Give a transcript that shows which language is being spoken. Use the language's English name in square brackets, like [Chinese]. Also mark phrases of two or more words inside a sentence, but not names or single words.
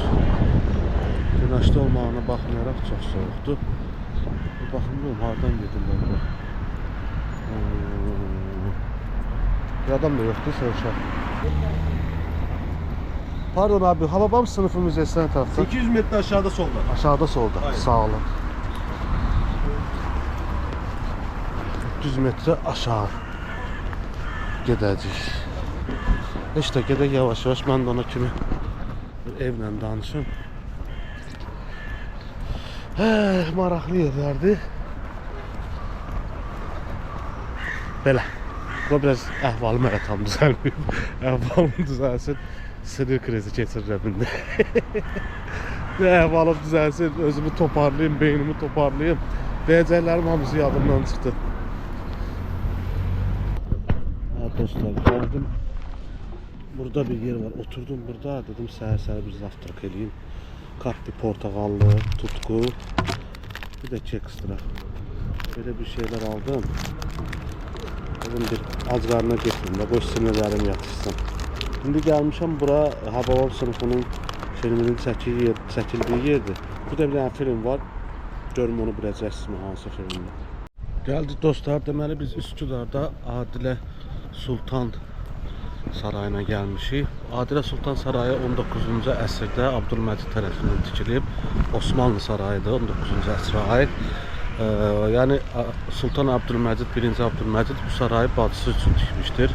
[Azerbaijani] Günəşli olmağına baxmayaraq çox soyuqdur. Baxın bilmiyorum, hardan gedirlər bura. [Turkish] Bir adam da yoktu, uşaq. Pardon abi, Hababam sınıfı müzesi ne tarafta? 800 metre aşağıda solda. Aşağıda solda. Aynen. [Azerbaijani] Sağ olun. 300 metre aşağı gedəcəyik. İşte gedək yavaş-yavaş, mən də ona kimi evlə danışım. Maraqlı yerlərdir. Belə. Bu biraz əhvalım hələ tam düzəlməyib. Əhvalım düzəlsin, sinir krizi keçirirəm indi. Əhvalım düzəlsin, özümü toparlayayım, beynimi toparlayayım. Deyəcəklərim hamısı yadımdan çıxdı. Dostlar, gəldim. Burada bir yer var. Oturdum burada. Dedim səhər-səhər bir zavtrak eləyim. [Turkish] Kapli portakallı, tutku, bir de ekstra. Böyle bir şeyler aldım. [Azerbaijani] Dedim bir az qarına getirim de boş sinirlerim yatışsın. Şimdi gelmişim bura Hababam sınıfının filminin çəkildiyi yerdir. [Turkish] Burada bir tane film var. [Azerbaijani] Görüm onu biləcəksiniz hansı filmdə. Gəldik dostlar, deməli biz Üsküdarda Adilə Sultan sarayına gəlmişik. Adilə Sultan Sarayı 19-cu əsrdə Abdülməcid tərəfindən tikilib. Osmanlı sarayıdır, 19-cu əsrə aid. Yəni Sultan Abdülməcid, 1-ci Abdülməcid bu sarayı bacısı üçün tikmişdir.